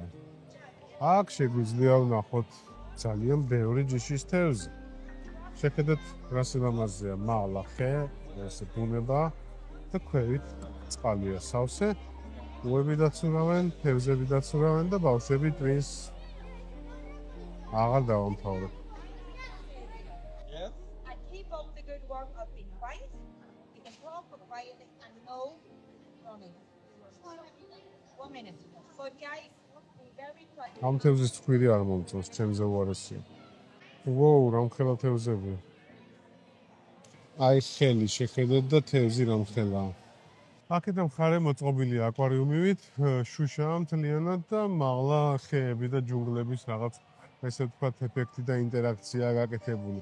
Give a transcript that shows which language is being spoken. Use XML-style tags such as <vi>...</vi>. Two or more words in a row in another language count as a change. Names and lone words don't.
<ka>აქ შეგვიძლია ვნახოთ ძალიან ბევრი ჯიშის თევზი. შეხედეთ რა სილამაზეა, მაღლა ხე, ესე ბუნება და ქვევით წყალია სავსე. უები დაცურავენ, თევზები დაცურავენ და ბავშვები ტვინს აღარ დავამთავრებ.</ka> <en>Yes. And keep up the good work of being quiet. You can talk but quietly and no running. 1 minute. But guys, be very quiet.</en> <ka>ამ თევზის ცხვირი არ მომწონს, ჩემზე უარესია. ვოუ, რა მხელა თევზებია. აი ხელი შეხედოთ და თევზი რომ ხელაა. აქედან მხარე მოწყობილია აკვარიუმივით, შუშაა მთლიანად და მაღლა ხეები და ჯუნგლების რაღაც ესე ვთქვათ ეფექტი და ინტერაქცია გაკეთებული.</ka>